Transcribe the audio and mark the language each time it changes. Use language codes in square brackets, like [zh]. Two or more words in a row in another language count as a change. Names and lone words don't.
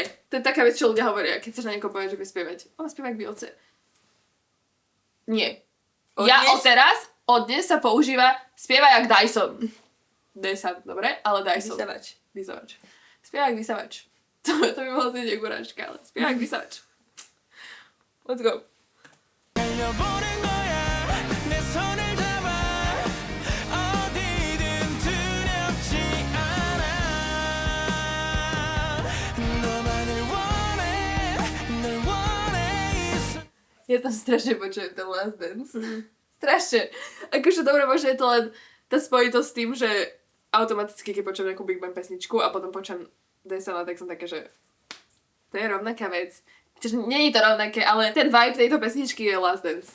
[sk] To je taká vec, čo ľudia hovoria, keď chceš na niekoho povedať, že vie spievať. Ona spieva jak Beyoncé. Nie. Od dnes sa používa spieva jak Dyson. Dyson, dobre? Ale Dyson. Vysavač. Spieva jak vysavač. To by mohlo znieť jak urážka, ale spieva jak vysavač. [en] Let's go. [ko] 달려보는 거야 내 손을 잡아 어디든 두렵지 않아 너만을 원해 널 원해 [sk] Ja tam strašne počujem ten Last Dance. Strašne. Akože dobre, možno je to len tá spojitosť s tým, že automaticky, keď počujem nejakú Big Bang pesničku a potom počujem Dysona, tak som také, že to je rovnaká vec. Čiže nie je to rovnaké, ale ten vibe tejto pesničky je Last Dance.